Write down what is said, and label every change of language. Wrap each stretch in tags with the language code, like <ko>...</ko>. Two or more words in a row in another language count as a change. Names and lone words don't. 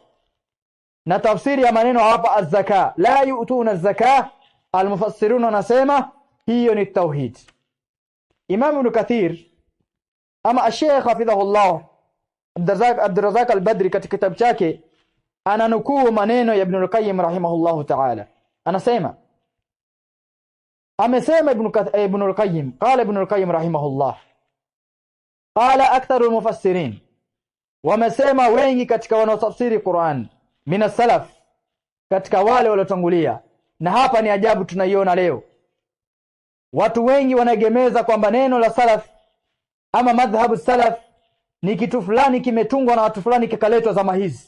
<sw>Na tafsiri ya maneno hapa</sw> <ar>الزكاة لا يؤتون الزكاة,</ar> <sw>al-mufassirun wanasema hiyo ni tauhid. Imam Ibn Kathir ama Sheikh hafidhahullah Abdurrazzaq al-Badri katika kitabu chake ananukuu maneno ya Ibn al-Qayyim</sw> <ar>رحمه الله تعالى.</ar> <sw>Anasema, amesema Ibn al-Qayyim,</sw> <ar>قال ابن القيم رحمه الله قال أكثر المفسرين,</ar> <sw>wamesema wengi katika wanaotafsiri Qur'an,</sw> <ar>من سلف,</ar> <sw>katika wale waliotangulia. Na hapa ni ajabu tunaiona leo, watu wengi wanaegemeza kwamba neno la salaf ama</sw> <ar>مذهب سلف</ar> <sw>ni kitu fulani kimetungwa na watu fulani kikaletwa zama hizi.</sw>